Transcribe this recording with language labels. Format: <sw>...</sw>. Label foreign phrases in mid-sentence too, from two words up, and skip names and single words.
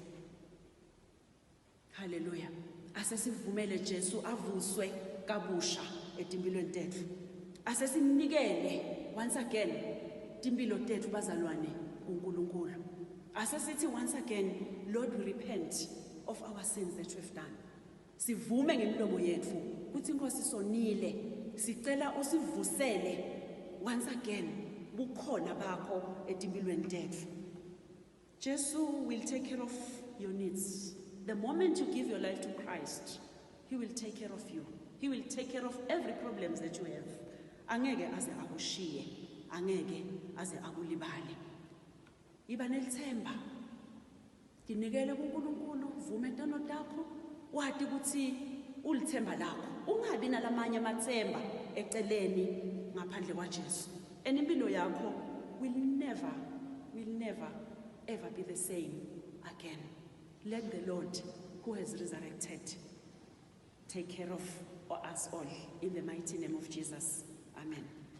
<ss>Hallelujah. Asesivumele Jesu avuswe kabusha etimpilweni tethu. Asesimnikele</ss> <en>once again</en> <ss>timpilo tethu bazalwane uNkulunkulu.</ss> <en>Asesithi once again, Lord, we repent of our sins that we've done.</en> <ss>Sivume ngemilomo yethu ukuthi inkosi sonile sicela usivusele</ss> <en>once again</en> <ss>bukhona bakho etimpilweni tethu.</ss> <en>Jesu will take care of your needs. The moment you give your life to Christ, He will take care of you. He will take care of every problem that you have.</en> <ss>Angeke aze akushiye, angeke aze akulibale. Iba nelithemba. Dinikele kuNkulunkulu, vuma intando takho, wathi ukuthi ulithemba lakho. Ungabi nalamanye amathemba eceleni ngaphandle kwaJesu. Impilo yakho</ss> <en>will never ever be the same again. Let the Lord who has resurrected take care of us all in the mighty name of Jesus. Amen.</en>